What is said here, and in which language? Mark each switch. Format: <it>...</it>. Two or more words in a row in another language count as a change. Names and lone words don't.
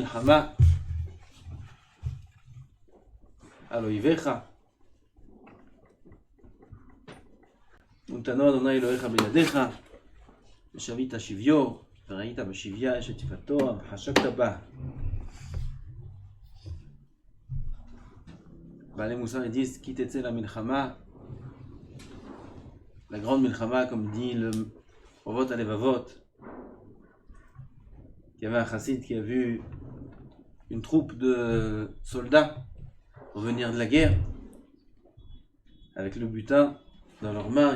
<he>מלחמה על אויביך. ונתנו אדוני אלוהיך בידיך, ושבית שביו, וראית בשביה אשת יפתו, וחשקת בה. בעלי מוסר</he> <fr>disent qui t'étais la milchama, la grande milchama, comme dit le Ovot Alevavot. Il y avait un chassid qui a vu une troupe de soldats revenir de la guerre avec le butin dans leurs mains.</fr>